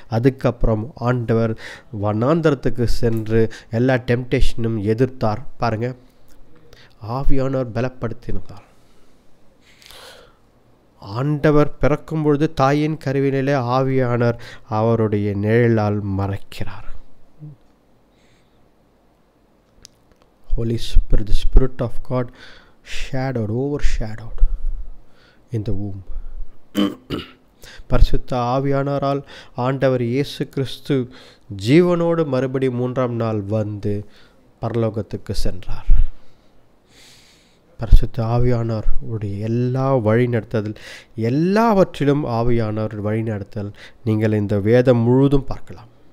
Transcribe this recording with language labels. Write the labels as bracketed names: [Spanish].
[Tamil] அதுக்கப்புறம் ஆண்டவர் வனாந்தரத்துக்கு சென்று எல்லா டெம்டேஷனும் எதிர்த்தார். பாருங்கள், ஆவியானவர் பலப்படுத்தினார். ஆண்டவர் பிறக்கும் பொழுது தாயின் கருவினிலே ஆவியானவர் அவருடைய நிழலால் மறைக்கிறார். [English] Holy Spirit, the Spirit of God overshadowed in the womb. [Tamil] பரிசுத்த ஆவியானவரால் ஆண்டவர் இயேசு கிறிஸ்து ஜீவனோடு மறுபடி 3ஆம் நாள் வந்து பரலோகத்துக்கு சென்றார். பரிசுத்த ஆவியானவர் உடைய எல்லா வழிநடத்துதல், எல்லாவற்றிலும் ஆவியானவர் வழிநடத்தல் நீங்கள் இந்த வேதம் முழுதும் பார்க்கலாம்.